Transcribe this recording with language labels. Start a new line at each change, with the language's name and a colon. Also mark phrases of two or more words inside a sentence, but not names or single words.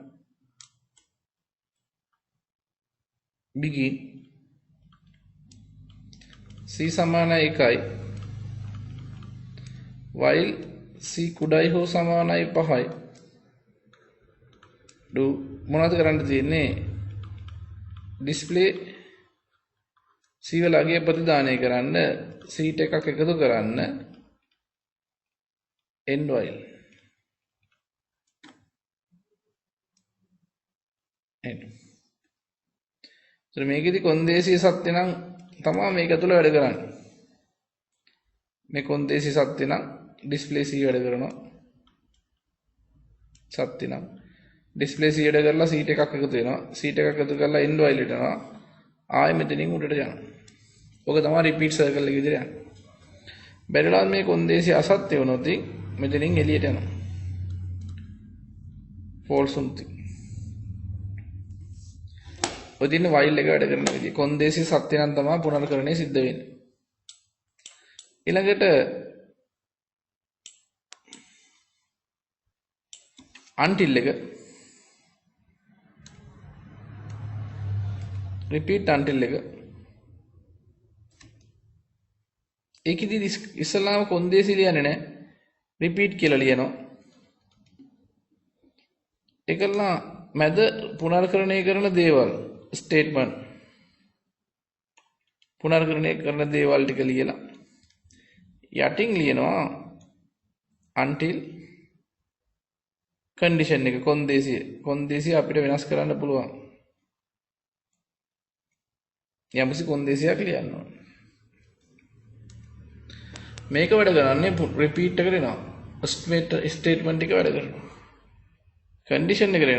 English: begin c
Sinhala: සමානයි 1යි
English: while c
Sinhala: කුඩායි හෝ සමානයි 5යි. do මොනවද කරන්න තියෙන්නේ?
English: display c
Sinhala: වල අගය ප්‍රතිදානය කරන්න සීට් එකක් එකතු කරන්න
English: end while end.
Sinhala: මේකෙදි කොන්දේසිය සත්‍ය නම් තමයි මේක ඇතුළ වැඩ කරන්නේ. මේ කොන්දේසිය සත්‍ය නම්
English: display c
Sinhala: වැඩ කරනවා. සත්‍ය නම්
English: display c
Sinhala: වැඩ කරලා සීට් එකක් එකතු වෙනවා. සීට් එකක් එකතු කරලා
English: end while
Sinhala: එකට යනවා. ආයෙ මෙතනින් උඩට යනවා. ඔක තමයි
English: repeat circle
Sinhala: එක විදිහට යන්නේ. බැරිලා මේ කොන්දේසිය අසත්‍ය වුණොත් මෙතනින් එළියට යනවා. false උන්ති. ඔය දින while එක වැඩ කරන විදිහ. කොන්දේසිය සත්‍ය නම් තමයි පුනර්කරණය සිද්ධ වෙන්නේ. ඊළඟට until එක
English: repeat until
Sinhala: එක ඒකෙදි ඉස්සලාම කොන්දේසි ලියන්නේ නැහැ. repeat කියලා ලියනවා. ඒකල මැද පුනර්කරණය කරන දේවල් statement පුනර්කරණය කරන දේවල් ටික ලියලා යටින් ලියනවා
English: until condition
Sinhala: එක කොන්දේසිය අපිට වෙනස් කරන්න පුළුවන්. යම්කිසි කොන්දේසියක් ලියන්න ඕන. මේක වැඩ කරන්නේ repeat එකට එනවා. statement එක වැඩ කරනවා.